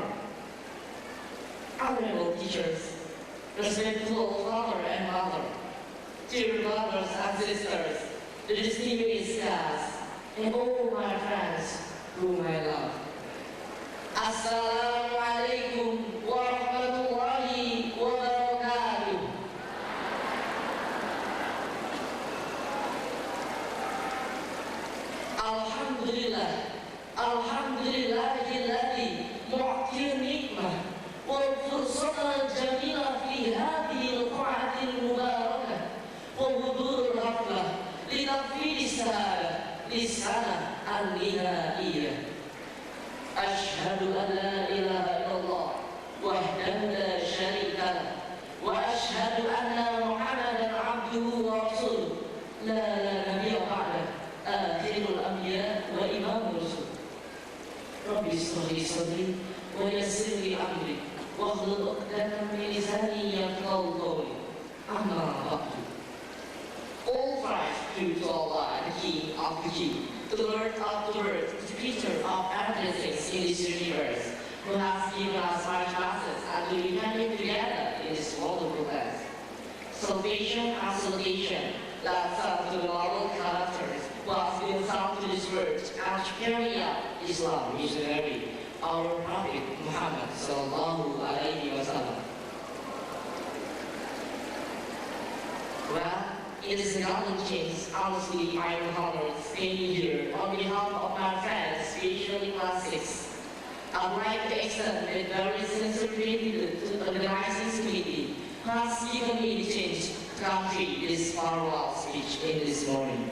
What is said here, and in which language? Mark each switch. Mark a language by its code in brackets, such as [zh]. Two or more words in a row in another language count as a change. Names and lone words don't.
[en] Honorable teachers, respectful father and mother, dear brothers and sisters, the distinguished guests, and all my friends whom I love. [ar] السلام عليكم ورحمة الله وبركاته. الحمد لله، الحمد لله الذي معطي نعمة والفرصة جميلة في هذه القاعة المباركة وحضور حفلة لتفويض السعادة لسنة النهاية. أشهد أن لا إله إلا الله وحده لا شريك له وأشهد أن محمدا عبده ورسوله لا نبي بعده. آخر الأنبياء وإمام الرسل. رب اشرح لي صدري ويسر لي أمري واحلل عقدة من لساني يفقهوا قولي. أما بعد. [en] All praise to Allah, the King of the King, the Lord of the world, the Creator of everything in this universe, who has given us our classes and to be united together in this wonderful class. Salvation and salutation, that's up to the moral characters who has been sent to this world and carry out Islam missionary, our Prophet Muhammad [ar] صلى الله عليه وسلم. [en] Well, it is a golden chance. Honestly, I am honored staying here on behalf of my friends, especially class 6. I would like to extend a very sincere gratitude to the organizing committee who has given me the chance to complete this farewell speech in this morning.